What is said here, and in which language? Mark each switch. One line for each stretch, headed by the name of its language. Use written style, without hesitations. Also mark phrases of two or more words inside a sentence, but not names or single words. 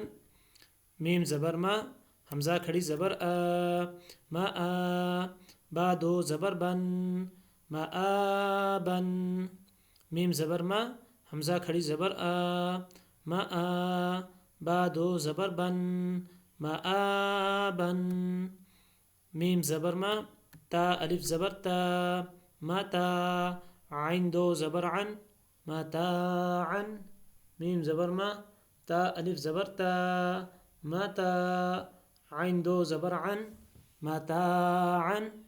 Urdu: میم زبر ما، حمزہ کھڑی زبر آ، ما آ، با دو زبر بن، ما آ بن۔ میم زبر ما، حمزہ کھڑی زبر آ، ما آ، با دو زبر بن، ما آ بن۔ میم زبر ما، تا الف زبر تا، ما تا، عین دو زبر عن، ما تا عن۔ میم زبر ما، تا الف زبر تا، ما تا، عین دو زبر عن، ما تا عن۔